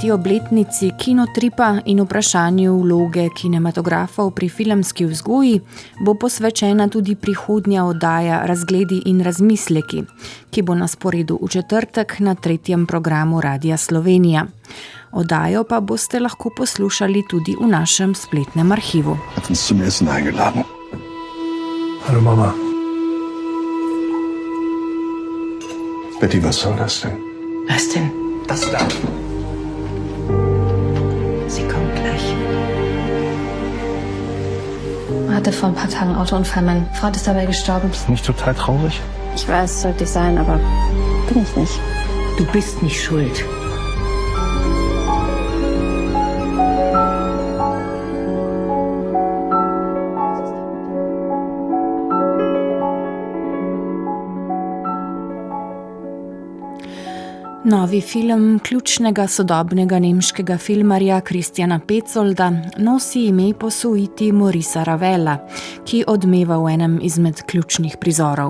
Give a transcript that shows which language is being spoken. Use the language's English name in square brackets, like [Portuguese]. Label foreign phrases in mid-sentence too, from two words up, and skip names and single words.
[Slovenian] obletnici Kinotripa in vprašanju vloge kinematografov pri filmski vzgoji bo posvečena tudi prihodnja oddaja Razgledi in razmisleki, ki bo na sporedu v četrtek na 3. programu Radia Slovenija. Oddajo pa boste lahko poslušali tudi v našem spletnem arhivu. [German] Hat uns zum Essen eingeladen. Hallo Mama. Betty, was soll das denn? Was denn? Das da. Sie kommt gleich. Hatte vor ein paar Tagen einen Autounfall. Mein Freund ist dabei gestorben. Nicht total traurig? Ich weiß, sollte ich sein, aber bin ich nicht. Du bist nicht schuld. [Slovenian] Novi film ključnega sodobnega nemškega filmarja Christiana Petzolda nosi ime Posvojiti Maurica Ravela, ki odmeva v enem izmed ključnih prizorov.